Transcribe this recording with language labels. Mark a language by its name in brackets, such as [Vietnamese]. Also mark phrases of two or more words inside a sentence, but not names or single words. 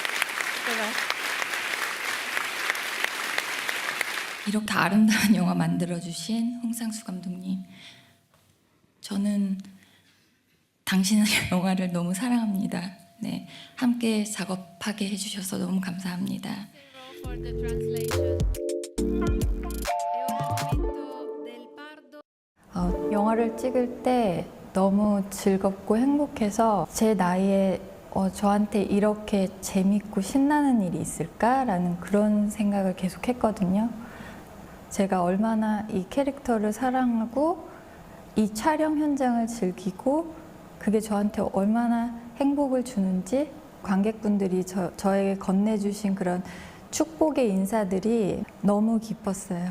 [Korean] 이렇게 아름다운 영화 만들어주신 홍상수 감독님, 저는 당신의 영화를 너무 사랑합니다. 네, 함께 작업하게 해주셔서 너무 감사합니다. [English] for the translation. [Italian] E ora il momento del pardo. [Korean] 영화를 찍을 때 너무 즐겁고 행복해서 제 나이에 저한테 이렇게 재밌고 신나는 일이 있을까라는 그런 생각을 계속 했거든요. 제가 얼마나 이 캐릭터를 사랑하고 이 촬영 현장을 즐기고 그게 저한테 얼마나 행복을 주는지 관객분들이 저에게 건네주신 그런 축복의 인사들이 너무 기뻤어요.